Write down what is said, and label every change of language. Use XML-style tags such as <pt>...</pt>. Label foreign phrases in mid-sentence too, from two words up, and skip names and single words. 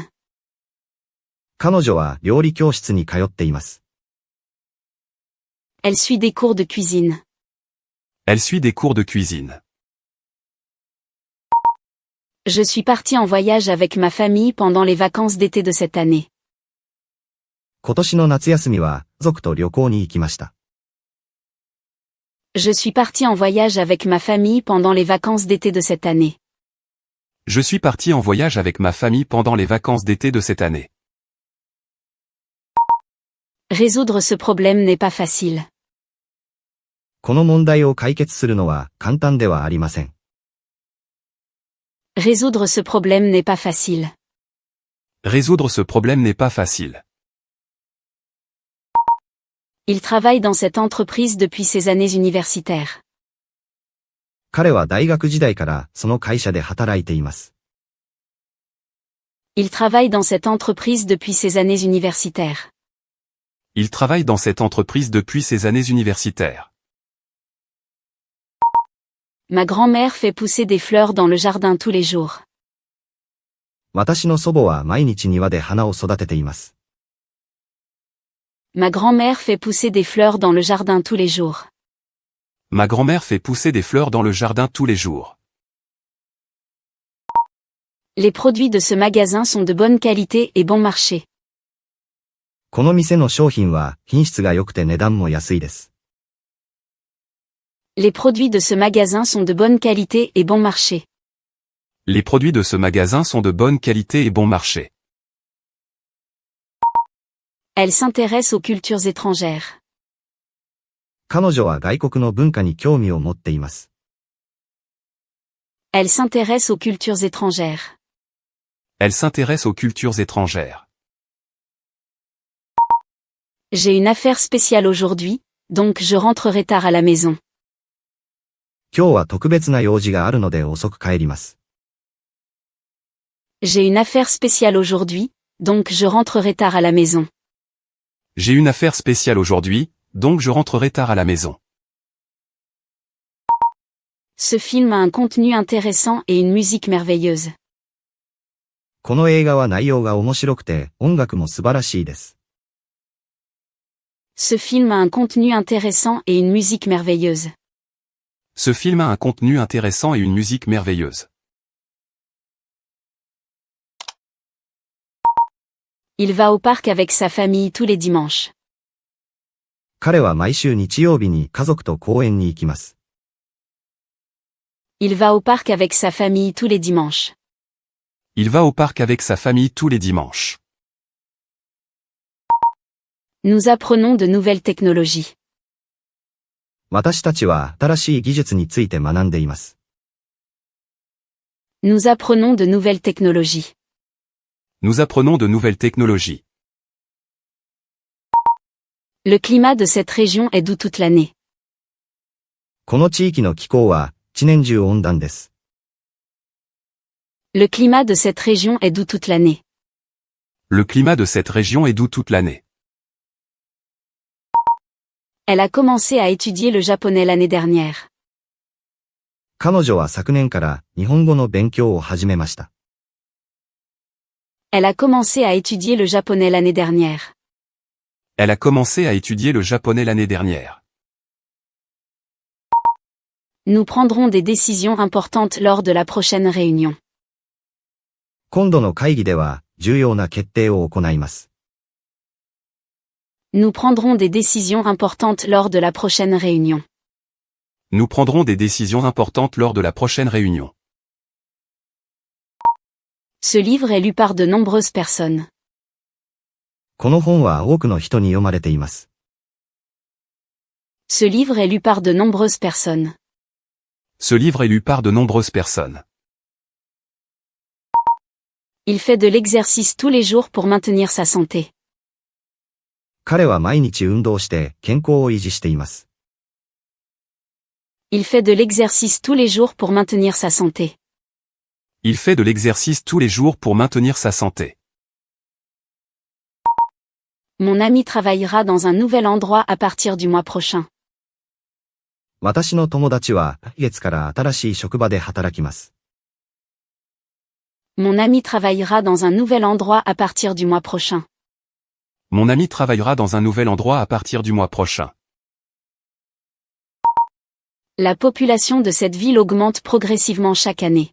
<ja>彼女は料理教室に通っています。</ja> <fr>Elle suit des cours de cuisine. Elle suit des cours de cuisine. Je suis partie en voyage avec ma famille pendant les vacances d'été de cette année.</fr> <ja>今年の夏休みは家族と旅行に行きました。</ja> <fr>Je suis partie en voyage avec ma famille pendant les vacances d'été de cette année. Je suis parti en voyage avec ma famille pendant les vacances d'été de cette année. Résoudre ce problème n'est pas facile.</fr> <ja>この問題を解決するのは簡単ではありません。</ja> <fr>Résoudre ce problème n'est pas facile. Résoudre ce problème n'est pas facile. Il travaille dans cette entreprise depuis ses années universitaires.</fr> <ja>彼は大学時代からその会社で働いています。</ja> <fr>Il travaille dans cette entreprise depuis ses années universitaires. Il travaille dans cette entreprise depuis ses années universitaires. Ma grand-mère fait pousser des fleurs dans le jardin tous les jours.</fr> <ja>私の祖母は毎日庭で花を育てています。</ja> <fr>Ma grand-mère fait pousser des fleurs dans le jardin tous les jours. Ma grand-mère fait pousser des fleurs dans le jardin tous les jours. Les produits de ce magasin sont de bonne qualité et bon marché.</fr> <ja>この店の商品は品質が良くて値段も安いです。</ja> <fr>Les produits de ce magasin sont de bonne qualité et bon marché. Les produits de ce magasin sont de bonne qualité et bon marché. Elle s'intéresse aux cultures étrangères.</fr> <ja>彼女は外国の文化に興味を持っています。</ja> <fr>Elle s'intéresse aux cultures étrangères. Elle s'intéresse aux cultures étrangères. J'ai une affaire spéciale aujourd'hui, donc je rentrerai tard à la maison.</fr> <ja>今日は特別な用事があるので遅く帰ります。</ja> <fr>J'ai une affaire spéciale aujourd'hui, donc je rentrerai tard à la maison. J'ai une affaire spéciale aujourd'hui, donc je rentrerai tard à la maison. Ce film a un contenu intéressant et une musique merveilleuse.</fr> <ja>この映画は内容が面白くて音楽も素晴らしいです。</ja> <fr>Ce film a un contenu intéressant et une musique merveilleuse. Ce film a un contenu intéressant et une musique merveilleuse. Il va au parc avec sa famille tous les dimanches.</fr> <ja>彼は毎週日曜日に家族と公園に行きます。</ja> <fr>Il va au parc avec sa famille tous les dimanches. Il va au parc avec sa famille tous les dimanches. Nous apprenons de nouvelles technologies.</fr> <ja>私たちは新しい技術について学んでいます。</ja> <fr>Nous apprenons de nouvelles technologies. Nous apprenons de nouvelles technologies. Le climat de cette région est doux toute l'année.</fr> <ja>この地域の気候は一年中温暖です。</ja> <fr>Le climat de cette région est doux toute l'année. Le climat de cette région est doux toute l'année. Elle a commencé à étudier le japonais l'année dernière.</fr> <ja>彼女は昨年から日本語の勉強を始めました。</ja> <fr>Elle a commencé à étudier le japonais l'année dernière. Elle a commencé à étudier le japonais l'année dernière. Nous prendrons des décisions importantes lors de la prochaine réunion.</fr> <ja>今度の会議では重要な決定を行います。</ja> <fr>Nous prendrons des décisions importantes lors de la prochaine réunion. Nous prendrons des décisions importantes lors de la prochaine réunion. Ce livre est lu par de nombreuses personnes.</fr> <ja>この本は多くの人に読まれています。</ja> <fr>Ce livre est lu par de nombreuses personnes. Ce livre est lu par de nombreuses personnes. Il fait de l'exercice tous les jours pour maintenir sa santé.</fr> <ja>彼は毎日運動して健康を維持しています。</ja> <fr>Il fait de l'exercice tous les jours pour maintenir sa santé. Il fait de l'exercice tous les jours pour maintenir sa santé. Mon ami travaillera dans un nouvel endroit à partir du mois prochain.</fr> <ja>私の友達は来月から新しい職場で働きます。</ja> <fr>Mon ami travaillera dans un nouvel endroit à partir du mois prochain. Mon ami travaillera dans un nouvel endroit à partir du mois prochain. La population de cette ville augmente progressivement chaque année.</fr>